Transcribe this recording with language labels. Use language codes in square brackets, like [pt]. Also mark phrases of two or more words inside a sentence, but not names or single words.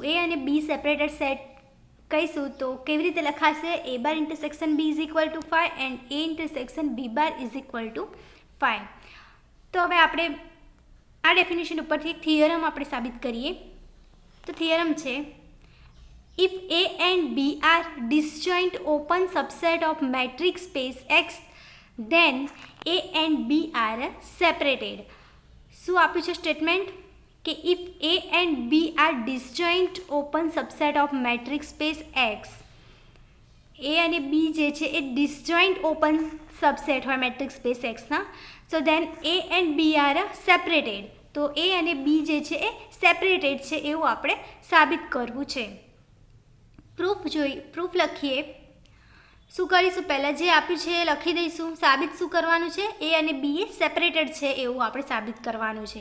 [gu] A અને B [en] separated set [gu] કહીશું તો કેવી રીતે લખાશે? [en] A bar intersection B is equal to 5 and A intersection B bar is equal to 5 ઇક્વલ ટુ 5. [gu] તો હવે આપણે આ ડેફિનેશન ઉપરથી એક થિયરમ આપણે સાબિત કરીએ. તો થિયરમ છે, [en] if A and B are disjoint open subset of matrix space X, then A and B are separated. [gu] શું આપ્યું છે સ્ટેટમેન્ટ? કે [en] if A and B are disjoint open subset of matrix space X, [gu] A અને B જે છે એ [en] disjoint open subset હોય matrix space Xના, so then A and B are separated. [gu] તો A અને B જે છે એ સેપરેટેડ છે એવું આપણે સાબિત કરવું છે. પ્રૂફ લખીએ. શું કરીશું? પહેલાં જે આપ્યું છે એ લખી દઈશું. સાબિત શું કરવાનું છે? A અને B એ સેપરેટેડ છે એવું આપણે સાબિત કરવાનું છે.